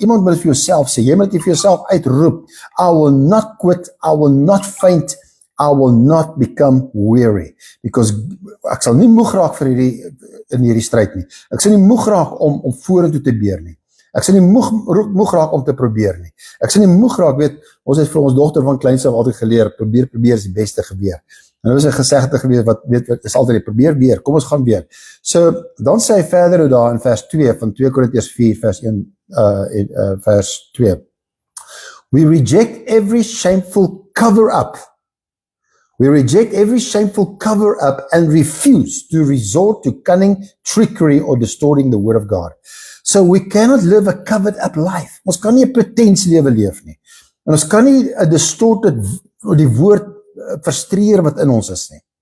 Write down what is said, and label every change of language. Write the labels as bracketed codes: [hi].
[af] Iemand moet dit vir jouself sê. Jy moet dit vir jouself uitroep. [en] I will not quit, I will not faint, I will not become weary. [af] Because ek sal nie moeg raak in hierdie stryd nie. Ek sal nie moeg raak om vorentoe te beer nie. Ek sal nie moeg raak om te probeer nie. Ek sal nie moeg raak, weet, ons het vir ons dogter van kleins af altyd geleer, probeer is die beste geweer. En dit is 'n gesegde gewees wat is altyd probeer weer, kom ons gaan weer. So, dan sê hy verder daar in vers 2 van 2 Korintiërs 4 vers 1 vers 2. [en] We reject every shameful cover-up. We reject every shameful cover-up and refuse to resort to cunning, trickery or distorting the word of God. So we cannot live a covered-up life. [af] Ons kan nie 'n pretens lewe leef nie. En ons kan nie 'n distorted die woord frustreer wat in ons is nie.